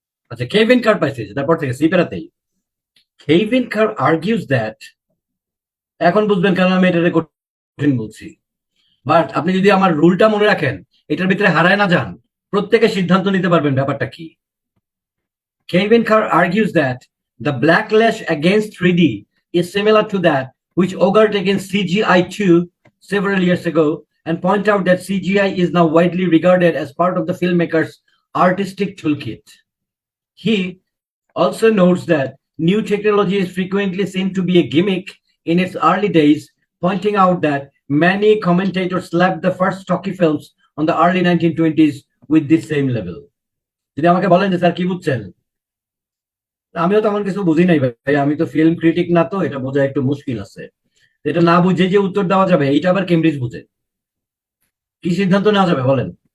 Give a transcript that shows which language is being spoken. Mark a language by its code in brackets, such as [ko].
[bn] আচ্ছা, কেভিন কার পাইছে, তারপর থেকে সি পেরাতেই। [en] Kevin Carr argues that, [bn] এখন বুঝবেন কেন আমি এটা কঠিন বলছি, বাট আপনি যদি আমার রুলটা মনে রাখেন, এটার ভিতরে হারায় না যান, প্রত্যেকে সিদ্ধান্ত নিতে পারবেন ব্যাপারটা কি। [en] Kevin Carr argues that the backlash against 3D is similar to that which occurred against CGI2 several years ago, and point out that CGI is now widely regarded as part of the filmmaker's artistic toolkit. He also notes that new technology is frequently seen to be a gimmick in its early days, pointing out that many commentators slapped the first stocky films on the early 1920s with this same level. [bn] যদি আমাকে বলেন যে sir কি বুঝছেন, আমিও তেমন কিছু বুঝি নাই ভাই, আমি তো ফিল্ম ক্রিটিক না, তো এটা বোঝা একটু মুশকিল আছে। এটা না বুঝে যে উত্তর দেওয়া যাবে, এটা আবার কেমব্রিজ বুঝে। কি সিদ্ধান্ত নেওয়া যাবে বলেন?